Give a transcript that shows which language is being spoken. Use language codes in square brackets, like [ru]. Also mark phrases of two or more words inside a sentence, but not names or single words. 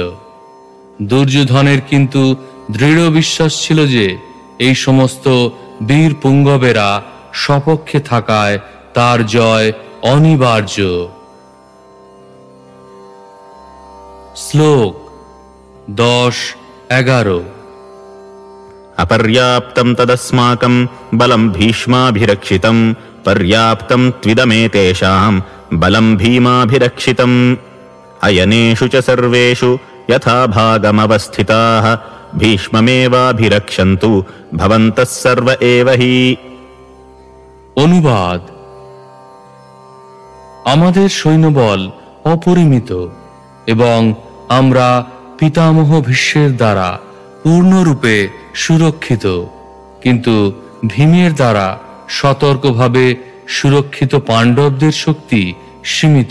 [bn] দুর্যোধনের কিন্তু দৃঢ় বিশ্বাস ছিল যে এই সমস্ত বীর পুঙ্গবেরা সপক্ষে থাকায় তার জয় অনিবার্য। শ্লোক 10-11। [sa] अपर्याप्तं तदस्माकं बलं भीष्माभिरक्षितं पर्याप्तं त्विदमेतेषां बलं भीमाभिरक्षितम् अयनेषु च सर्वेषु यथा भागमवस्थिताः भीष्ममेवाभिरक्षन्तु भवन्तः सर्व एव हि। [bn] অনুবাদ: আমাদের সৈন্যবল অপরিমিত এবং আমরা পিতামহ ভীষ্মের দ্বারা পূর্ণরূপে সুরক্ষিত, কিন্তু ভীমের দ্বারা সতর্কভাবে সুরক্ষিত পাণ্ডবদের শক্তি সীমিত।